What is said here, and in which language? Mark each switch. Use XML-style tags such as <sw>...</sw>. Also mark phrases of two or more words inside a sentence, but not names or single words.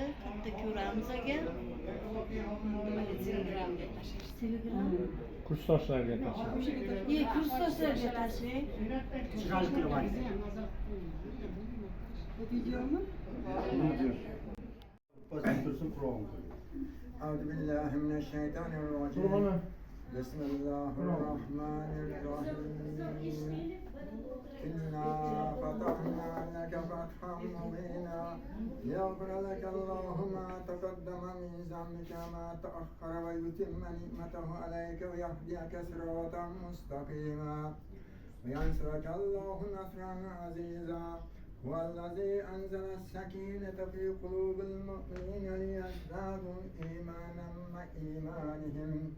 <uz>Katta ko'ramiz aka. Telegram. Kursdoshlarga tashlaymiz. Kursdoshlarga tashlang. Chiroyli qilib oldi. Videomi? Tursun Kur'an.</uz> <ar>أعوذ بالله من الشيطان الرجيم بسم الله الرحمن الرحيم إنا فتحنا لك فتحا مبينا ليغفر لك الله ما تقدم من ذنبك ما تأخر ويتم نعمته عليك ويهديك صراطا مستقيما وينصرك الله نصرا عزيزا هو الذي أنزل السكينة في قلوب المؤمنين ليزدادوا إيمانا مع إيمانهم</ar>